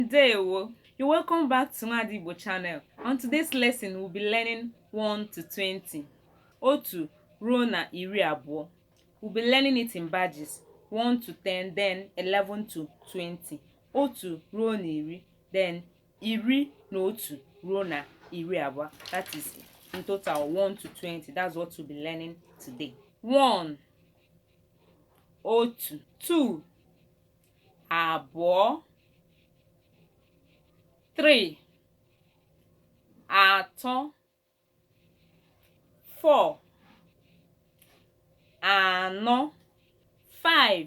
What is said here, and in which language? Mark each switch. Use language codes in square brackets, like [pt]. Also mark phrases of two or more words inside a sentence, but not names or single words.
[ig] Ndewo, [en] you're welcome back to my Igbo channel. On today's lesson, we'll be learning 1 to 20. [ig] Otu ruo na iri abụọ. [en] We'll be learning it in batches. 1 to 10, then 11 to 20. [ig] Otu ruo na iri, then iri na otu ruo na iri abụọ. [en] That is in total 1 to 20. That's what we'll be learning today. 1. [ig] Otu. 2. Abụọ. 3. Atọ. 4. Anọ. 5.